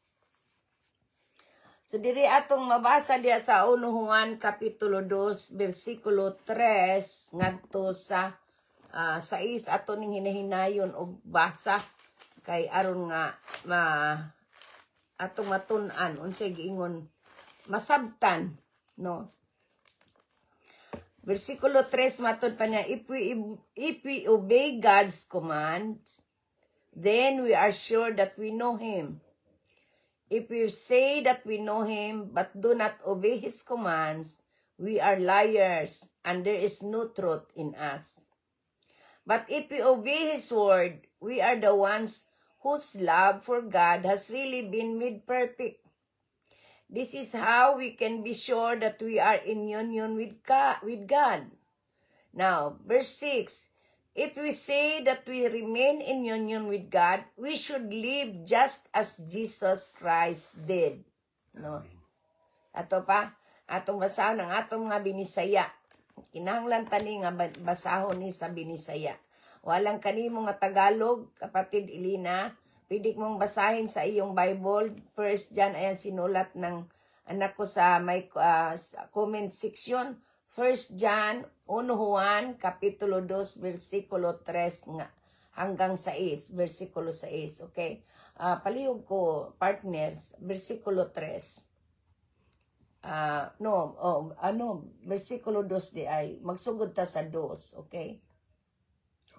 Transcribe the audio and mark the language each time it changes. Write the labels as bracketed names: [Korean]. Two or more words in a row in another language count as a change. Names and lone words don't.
[Cebuano] So diri atong mabasa diya sa 1 Juan Kapitulo 2 versikulo 3 ngadto sa 6 ato ning hinahinayon og basa kay aron nga atong matun-an unsay giingon masabtan, no? Versikulo 3 matud pa niya, [English] if we obey God's commands, then we are sure that we know Him. If we say that we know Him but do not obey His commands, we are liars and there is no truth in us. But if we obey His word, we are the ones whose love for God has really been made perfect. This is how we can be sure that we are in union with God. Now, verse 6, if we say that we remain in union with God, we should live just as Jesus Christ did. [Cebuano] No? Ato pa, atong basahon ang atong mga binisaya. Kinahanglan tani nga basahon ni sa binisaya. Walang kanimo nga Tagalog, [Filipino] kapatid Ilina, pwede mong basahin sa iyong Bible. First John, ayan sinulat ng anak ko sa may comment section. [Cebuano] First John, 1 Juan, Kapitulo 2, versikulo 3 nga, hanggang 6, versikulo 6, okay? Palihog ko, partners, versikulo 3. Versikulo 2 di ay, magsugod ta sa 2, okay?